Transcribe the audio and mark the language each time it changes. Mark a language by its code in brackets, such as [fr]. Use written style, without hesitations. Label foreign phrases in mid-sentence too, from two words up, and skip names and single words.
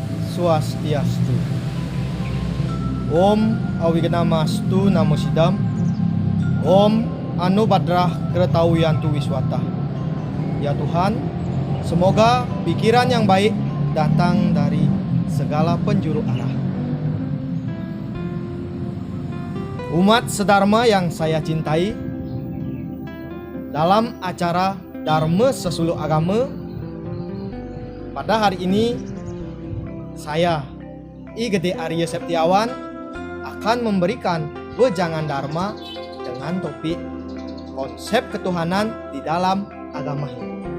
[sa] Swastiastu. Om Awiganamastu Namo Sidam. Om Anu Badrah Kretawiyantu Wiswata. [id] Ya Tuhan, semoga pikiran yang baik datang dari segala penjuru arah. Umat sedharma yang saya cintai, dalam acara Dharma Sesuluh Agama pada hari ini, saya I Gede Arya Septiawan akan memberikan wejangan Dharma dengan topik konsep ketuhanan di dalam agama Hindu.